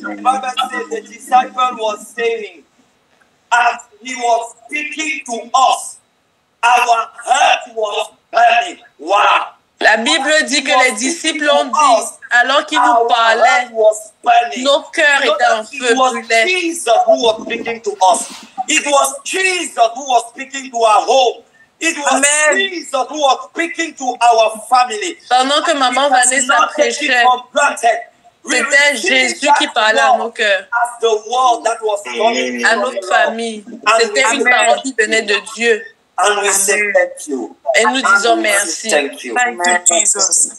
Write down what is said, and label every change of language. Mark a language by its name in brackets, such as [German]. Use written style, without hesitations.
[English] the Bible says the disciple was saying, as he was speaking to us, our heart was burning. Wow. [French] La Bible dit que les disciples ont dit, alors qu'ils nous parlaient, nos cœurs étaient en feu brûlés. [English] Jesus who was speaking to us. It was Jesus who was speaking to our home. It was Jesus who was speaking to our family. [French] Pendant que maman Vanessa prêchait, c'était Jésus qui parlait à nos cœurs, à notre famille. C'était une parole qui venait de Dieu. [English] And we say thank you. [French] Et nous disons merci. [English] Thank you. Thank you, Jesus.